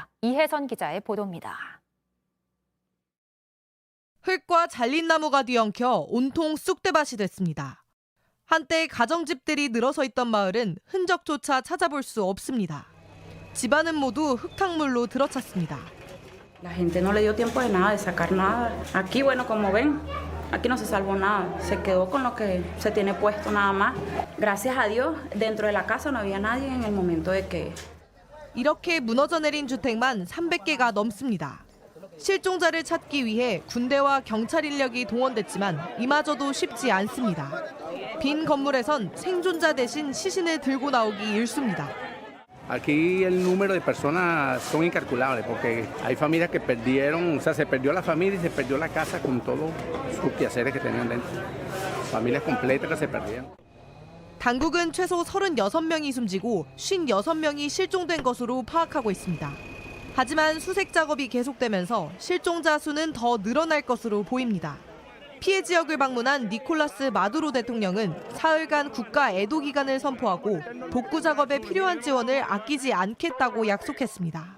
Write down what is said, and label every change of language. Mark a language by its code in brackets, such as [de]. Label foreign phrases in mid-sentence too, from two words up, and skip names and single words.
[ko] 이혜선 기자의 보도입니다. 흙과 잘린 나무가 뒤엉켜 온통 쑥대밭이 됐습니다. 한때 가정집들이 늘어서 있던 마을은 흔적조차 찾아볼 수 없습니다. 집안은 모두 흙탕물로 들어찼습니다. [es] La gente no le dio tiempo de nada, de sacar nada. Aquí, bueno, como ven, aquí no se salvó nada. Se quedó con lo que se tiene puesto nada más. Gracias a Dios, dentro de la casa no había nadie en el momento de que... [ko] 이렇게 무너져 내린 주택만 300개가 넘습니다. 실종자를 찾기 위해 군대와 경찰 인력이 동원됐지만 이마저도 쉽지 않습니다. 빈 건물에선 생존자 대신 시신을 들고 나오기 일쑤입니다. [es] Aquí el número de personas son incalculables porque hay familias que perdieron, o sea, se perdió la familia y se perdió la casa con todos sus quehaceres que tenían dentro. Familias completas que se perdieron. [ko] 당국은 최소 36명이 숨지고 56명이 실종된 것으로 파악하고 있습니다. 하지만 수색 작업이 계속되면서 실종자 수는 더 늘어날 것으로 보입니다. 피해 지역을 방문한 니콜라스 마두로 대통령은 사흘간 국가 애도 기간을 선포하고 복구 작업에 필요한 지원을 아끼지 않겠다고 약속했습니다.